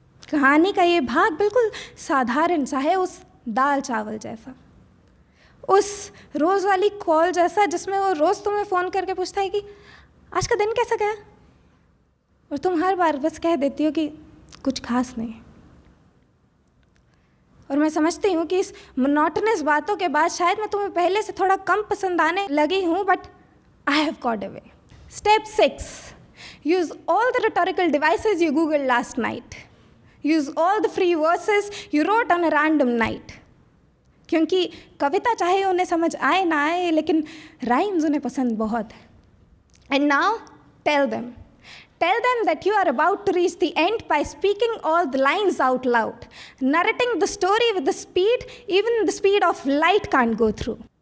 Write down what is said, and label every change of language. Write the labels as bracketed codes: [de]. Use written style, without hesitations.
[hi] कहानी का ये भाग बिल्कुल साधारण सा है, उस दाल चावल जैसा, उस रोज़ वाली कॉल जैसा, जिसमें वो रोज़ तुम्हें फ़ोन करके पूछता है कि आज का दिन कैसा गया, और तुम हर बार बस कह देती हो कि कुछ खास नहीं। और मैं समझती हूँ कि इस मोनोटोनस बातों के बाद शायद मैं तुम्हें पहले से थोड़ा कम पसंद आने लगी हूँ, [en] But I have got away. Step 6, use all the rhetorical devices you googled last night. Use all the free verses you wrote on a random night. [hi] क्योंकि कविता चाहे उन्हें समझ आए ना आए, लेकिन राइम्स उन्हें पसंद बहुत है। [en] And now tell them that you are about to reach the end by speaking all the lines out loud, narrating the story with the speed even the speed of light can't go through.